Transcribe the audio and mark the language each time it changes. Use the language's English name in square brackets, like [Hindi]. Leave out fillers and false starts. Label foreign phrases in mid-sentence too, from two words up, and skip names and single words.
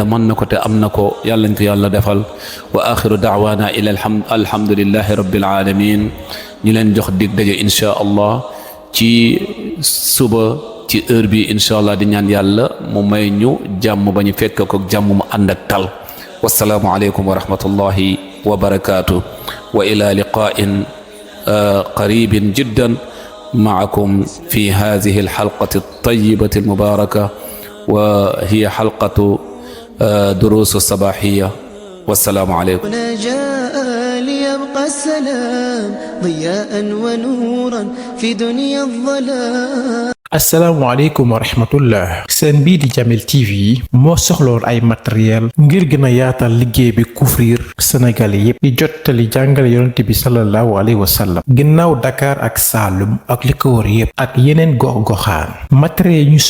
[Wolof] mën na ko te am na ko yàlla ñu ko yàlla defal [Arabic] وآخر دعوانا أن الحمد لله رب [Wolof] alamin ñu leen jox dig daje [Arabic] إن شاء الله [Wolof] ci suba ci heure bi [Arabic] إن شاء الله [Wolof] di ñaan yàlla mu may ñu jàmm ba ñu fekk ko jàmm mu ànd ak tal [Arabic] والسلام عليكم ورحمة الله وبركاته وإلى لقاء قريب جدا معكم في هذه الحلقة الطيبة المباركة وهي حلقة دروس الصباحية والسلام عليكم. هنا جاء ليبقى السلام ضياء ونورا في دنيا الظلام. السلام عليكم ورحمة الله [Wolof] seen bii di Jamil TV moo soxloon ay matériel ngir gën a yaatal liggéey bi [French] couvrir sénégalais [Wolof] yépp di jottali jàngale yonent bi [Arabic] صلى الله عليه وسلم [Wolof] ginnaaw Dakar ak Saalum ak li ko wër yépp ak yeneen gox-goxaan matériel yi ñu